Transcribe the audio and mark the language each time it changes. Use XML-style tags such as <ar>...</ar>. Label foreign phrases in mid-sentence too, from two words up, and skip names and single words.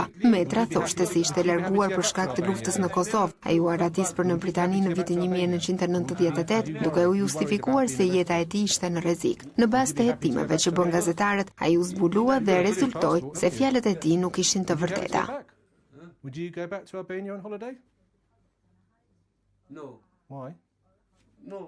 <sq>Metra thoshte se ishte larguar për shkak të luftës në Kosovë. Ai u aratis për në Britani në vitin 1998, duke u justifikuar se jeta e tij ishte në rrezik. Në bazë të hetimeve që bën gazetarët, ai u zbulua dhe rezultoi se fjalët e tij nuk ishin të vërteta.</sq> <en>Would you go back to Albania on holiday? No. Why? No.</en>